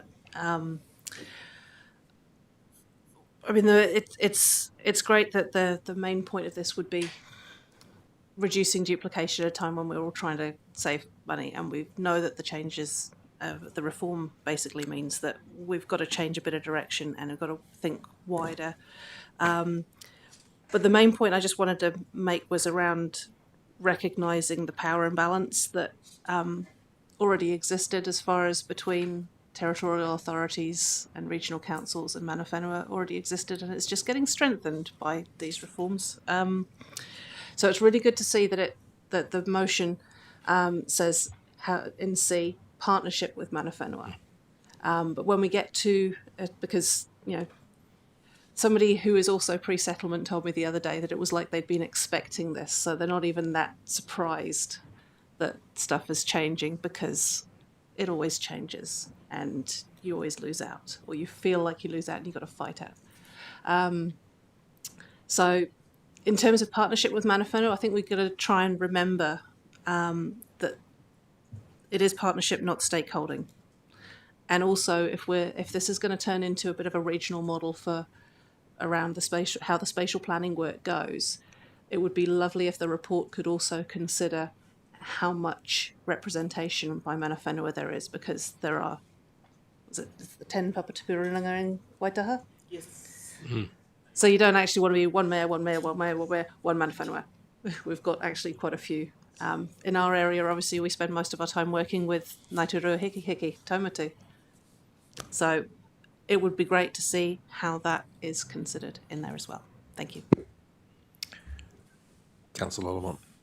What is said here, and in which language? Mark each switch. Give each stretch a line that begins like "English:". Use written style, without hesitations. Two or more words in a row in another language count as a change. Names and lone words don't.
English: I mean, it's great that the main point of this would be reducing duplication at a time when we're all trying to save money, and we know that the changes, the reform basically means that we've got to change a bit of direction and we've got to think wider. But the main point I just wanted to make was around recognising the power imbalance that already existed as far as between territorial authorities and regional councils and
Māori: mana whenua
English: already existed, and it's just getting strengthened by these reforms. So it's really good to see that the motion says in C, partnership with
Māori: mana whenua.
English: But when we get to because somebody who is also pre-settlement told me the other day that it was like they'd been expecting this, so they're not even that surprised that stuff is changing, because it always changes and you always lose out, or you feel like you lose out and you've got to fight out. So in terms of partnership with
Māori: mana whenua,
English: I think we've got to try and remember that it is partnership, not stakeholding. And also, if this is going to turn into a bit of a regional model for around how the spatial planning work goes, it would be lovely if the report could also consider how much representation by
Māori: mana whenua
English: there is, because there are, is it the 10 papatipurunga in Waitaha? Yes. Mm-hmm. So you don't actually want to be one mayor, one
Māori: mana whenua.
English: We've got actually quite a few. In our area, obviously, we spend most of our time working with Ngāi Te Rua Hiki Taumatu. So it would be great to see how that is considered in there as well. Thank you. Councillor Lamont.